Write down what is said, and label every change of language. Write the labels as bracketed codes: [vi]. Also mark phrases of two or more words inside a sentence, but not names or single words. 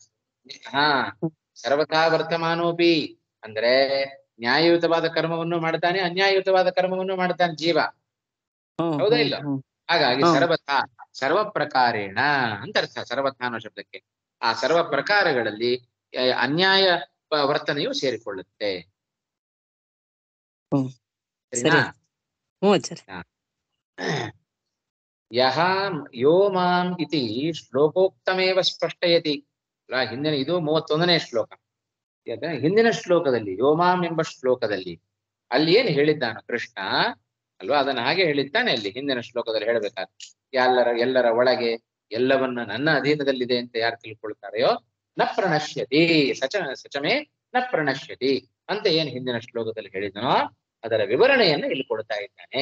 [sa] ಸರ್ವಥಾ ವರ್ತಮಾನೋಪಿ [kn] ಅಂದ್ರೆ ನ್ಯಾಯಯುತವಾದ ಕರ್ಮವನ್ನು ಮಾಡ್ತಾನೆ, ಅನ್ಯಾಯಯುತವಾದ ಕರ್ಮವನ್ನು ಮಾಡ್ತಾನೆ ಜೀವ. ಹೌದಾ ಇಲ್ಲ? ಹಾಗಾಗಿ [sa] ಸರ್ವ ಪ್ರಕಾರೇಣ [kn] ಅಂತ ಅರ್ಥ ಸರ್ವಥಾ ಅನ್ನೋ ಶಬ್ದಕ್ಕೆ. ಆ ಸರ್ವ ಪ್ರಕಾರಗಳಲ್ಲಿ ಅನ್ಯಾಯ ವರ್ತನೆಯು ಸೇರಿಕೊಳ್ಳುತ್ತೆ. ಸರಿನಾ? [sa] ಯೋ ಮಾಂ ಇತಿ ಶ್ಲೋಕೋಕ್ತಮೇವ ಸ್ಪಷ್ಟಯತಿ. [kn] ಹಿಂದಿನ ಇದು 31ನೇ ಶ್ಲೋಕ. ಹಿಂದಿನ ಶ್ಲೋಕದಲ್ಲಿ ಯೋಮಾಂ ಎಂಬ ಶ್ಲೋಕದಲ್ಲಿ ಅಲ್ಲಿ ಏನ್ ಹೇಳಿದ್ದಾನು ಕೃಷ್ಣ ಅಲ್ವಾ, ಅದನ್ನ ಹಾಗೆ ಹೇಳಿದ್ದಾನೆ ಅಲ್ಲಿ ಹಿಂದಿನ ಶ್ಲೋಕದಲ್ಲಿ ಹೇಳ್ಬೇಕಾದ್ರೆ ಎಲ್ಲರ ಒಳಗೆ ಎಲ್ಲವನ್ನ ನನ್ನ ಅಧೀನದಲ್ಲಿದೆ ಅಂತ ಯಾರು ತಿಳ್ಕೊಳ್ತಾರೆಯೋ [sa] ನ ಪ್ರಣಶ್ಯತಿ ಸಚಮೇ ನ ಪ್ರಣಶ್ಯತಿ [kn] ಅಂತ ಏನ್ ಹಿಂದಿನ ಶ್ಲೋಕದಲ್ಲಿ ಹೇಳಿದನೋ ಅದರ ವಿವರಣೆಯನ್ನ ಇಲ್ಲಿ ಕೊಡ್ತಾ ಇದ್ದಾನೆ.